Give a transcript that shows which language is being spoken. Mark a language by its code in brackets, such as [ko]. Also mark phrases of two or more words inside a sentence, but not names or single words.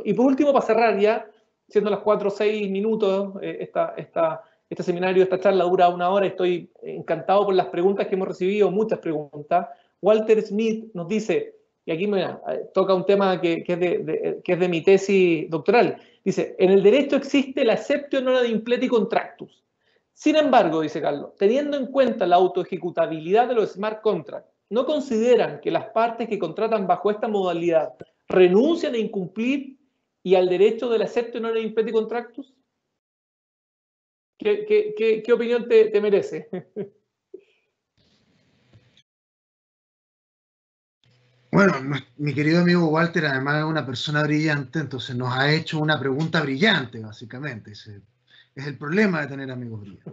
[es] Y por último, para cerrar ya, siendo las 4 o 6 minutos, este seminario, esta charla dura 1 hora. Estoy encantado por las preguntas que hemos recibido, muchas preguntas. Walter Smith nos dice, y aquí me toca un tema que es de mi tesis doctoral, dice, en el derecho existe la [la] exceptio non ad impleti contractus. [es] Sin embargo, dice Carlos, teniendo en cuenta la autoejecutabilidad de los [en] smart contracts, [es] ¿no consideran que las partes que contratan bajo esta modalidad renuncian a incumplir y al derecho de la [la] exceptio non ad impleti contractus? [es] ¿Qué opinión te merece? Bueno, mi querido amigo Walter además es una persona brillante, entonces nos ha hecho una pregunta brillante, básicamente. Ese es el problema de tener amigos brillantes.